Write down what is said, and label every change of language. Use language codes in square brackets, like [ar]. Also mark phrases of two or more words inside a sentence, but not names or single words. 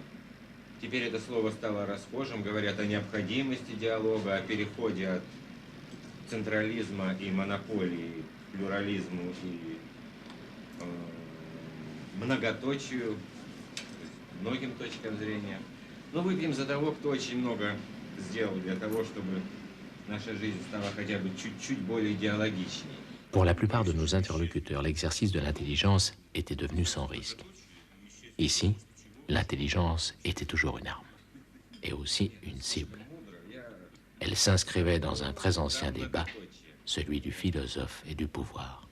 [ru] Теперь это слово стало расхожим, говорят о необходимости диалога, о переходе от централизма и монополии к плюрализму и многоточию, многим точкам зрения. Но выпьем за того, кто очень много сделал для того, чтобы наша жизнь стала хотя бы чуть-чуть более идеологичнее. [fr] Pour la plupart de nos interlocuteurs, l'exercice de l'intelligence était devenu sans risque. Ici, l'intelligence était toujours une arme, et aussi une cible. Elle s'inscrivait dans un très ancien débat, celui du philosophe et du pouvoir.